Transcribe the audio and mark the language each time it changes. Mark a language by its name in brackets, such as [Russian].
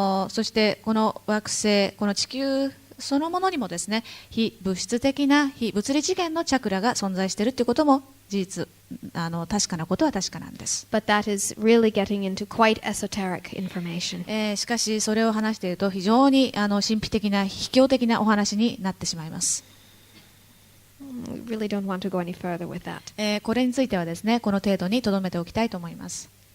[Japanese] そしてこの惑星、この地球そのものにもですね、非物質的な非物理次元のチャクラが存在しているということも事実、確かなことは確かなんです。 [English] But that is really getting into quite esoteric information. [Japanese] しかしそれを話していると非常に神秘的な秘境的なお話になってしまいます。 [English] We really don't want to go any further with that. [Japanese] これについてはですね、この程度に留めておきたいと思います。